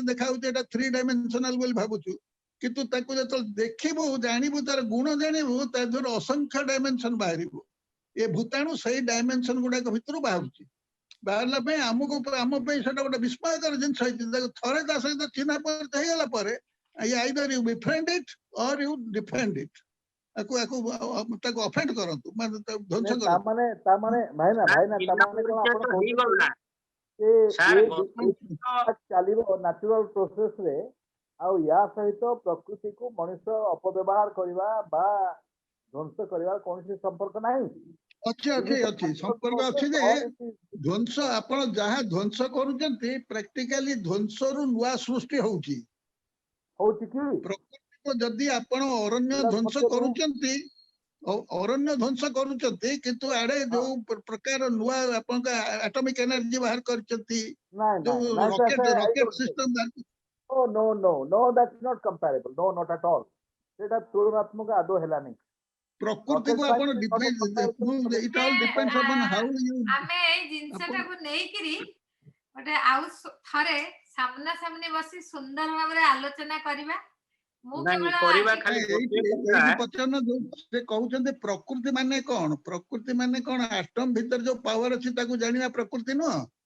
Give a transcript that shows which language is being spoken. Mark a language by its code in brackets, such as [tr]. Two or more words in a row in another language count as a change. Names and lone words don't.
[or] ଦେଖା ହଉଛି ଏଇଟା 3 ଡାଇମେନସନାଲ ବୋଲି ଭାବୁଛୁ କିନ୍ତୁ ତାକୁ ଯେତେବେଳେ ଦେଖିବୁ ଜାଣିବୁ ତାର ଗୁଣ ଜାଣିବୁ ତା ଦେହରୁ ଅସଂଖ୍ୟ ଡାଇମେନସନ ବାହାରିବ ଏ ଭୂତାଣୁ ସେଇ ଡାଇମେନସନ ଗୁଡାକ ଭିତରୁ ବାହାରୁଛି ବାହାରିଲା ପାଇଁ ଆମ ପାଇଁ ସେଟା ଗୋଟେ ବିସ୍ମୟକର ଜିନିଷ ହେଇଛି ଥରେ ତା ସହିତ ଚିହ୍ନା ପରିଚୟ ହେଇଗଲା ପରେ [en] either you befriend it or you defend it [or] ତାକୁ ଅଫେଣ୍ଡ କରନ୍ତୁ ମାନେ ଧ୍ୱଂସ କରନ୍ତୁ ତାମାନେ ଭାଇନା ତାମାନେ କ'ଣ ଆପଣ କହୁଛନ୍ତି ଚାଲିବ [en] natural processre [or] ଆଉ ୟା ସହିତ ପ୍ରକୃତିକୁ ମଣିଷ ଅପବ୍ୟବହାର କରିବା ବା ଧ୍ୱଂସ କରିବା କୌଣସି ସମ୍ପର୍କ ନାହିଁ ଅଛି ସମ୍ପର୍କ ଅଛି ଯେ ଧ୍ୱଂସ ଆପଣ ଯାହା ଧ୍ୱଂସ କରୁଛନ୍ତି ପ୍ରାକ୍ଟିକାଲି ଧ୍ୱଂସରୁ ନୂଆ ସୃଷ୍ଟି ହଉଛି କି ପ୍ରକୃତିକୁ ଯଦି ଆପଣ ଅରଣ୍ୟ ଧ୍ୱଂସ କରୁଛନ୍ତି କିନ୍ତୁ ଆଡେ ଯୋଉ ପ୍ରକାର ନୂଆ ଆପଣଙ୍କ [en] atomic energy [or] ବାହାର କରିଛନ୍ତି ଯୋଉ [en] rocket system No, that's not comparable. No, not at all. [or] ସେଟା ତୁଳନାତ୍ମକ ଆଦୌ ହେଲାନି ପ୍ରକୃତିକୁ ଆପଣ ଆମେ ଏଇ ଜିନିଷଟାକୁ ନେଇକିରି ଗୋଟେ ଆଉ ଥରେ ସାମ୍ନା ସାମ୍ନି ବସି ସୁନ୍ଦର ଭାବରେ ଆଲୋଚନା କରିବା ମୁଁ ସେ କହୁଛନ୍ତି ପ୍ରକୃତି ମାନେ କଣ ଆଟମ ଭିତରେ ଯୋଉ ପାୱାର ଅଛି ତାକୁ ଜାଣିବା ପ୍ରକୃତି ନୁହଁ